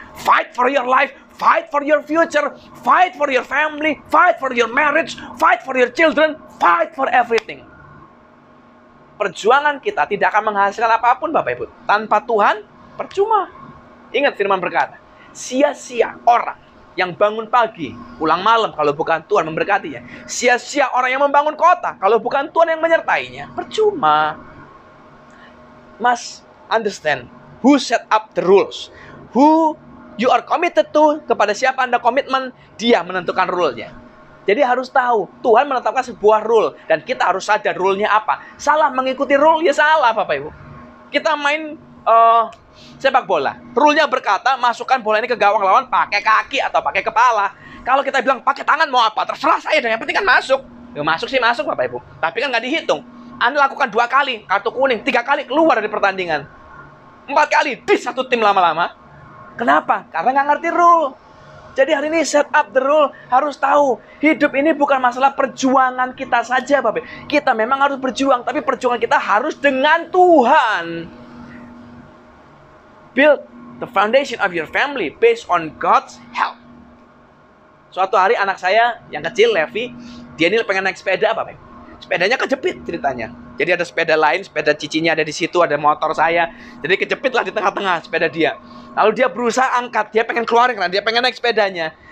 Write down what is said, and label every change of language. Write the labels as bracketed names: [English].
[English] Fight for your life, fight for your future, fight for your family, fight for your marriage, fight for your children, fight for everything. [Indonesian] Perjuangan kita tidak akan menghasilkan apapun, Bapak Ibu. Tanpa Tuhan, percuma. Ingat firman berkata, sia-sia orang yang bangun pagi, pulang malam kalau bukan Tuhan memberkatinya. Sia-sia orang yang membangun kota kalau bukan Tuhan yang menyertainya. Percuma. [English] Must understand who set up the rules. Who you are committed to, [Indonesian] kepada siapa Anda komitmen, Dia menentukan rule-nya. Jadi harus tahu, Tuhan menetapkan sebuah rule, dan kita harus sadar rule-nya apa. Salah mengikuti rule, ya salah, Bapak Ibu. Kita main sepak bola. Rule-nya berkata, masukkan bola ini ke gawang lawan pakai kaki atau pakai kepala. Kalau kita bilang pakai tangan mau apa, terserah saya, dan yang penting kan masuk. Ya masuk sih masuk, Bapak Ibu. Tapi kan nggak dihitung. Anda lakukan 2 kali, kartu kuning, 3 kali keluar dari pertandingan. 4 kali, di satu tim lama-lama. Kenapa? Karena nggak ngerti rule. Jadi hari ini [English] set up the rule, [Indonesian] harus tahu. Hidup ini bukan masalah perjuangan kita saja, Bapak. Kita memang harus berjuang, tapi perjuangan kita harus dengan Tuhan. [English] Build the foundation of your family based on God's help. [Indonesian] Suatu hari anak saya yang kecil, Levi, dia ini pengen naik sepeda, Bapak. Sepedanya kejepit ceritanya. Jadi ada sepeda lain, sepeda cicinya ada di situ, ada motor saya. Jadi kejepit lah di tengah-tengah sepeda dia. Lalu dia berusaha angkat, dia pengen keluarin karena dia pengen naik sepedanya.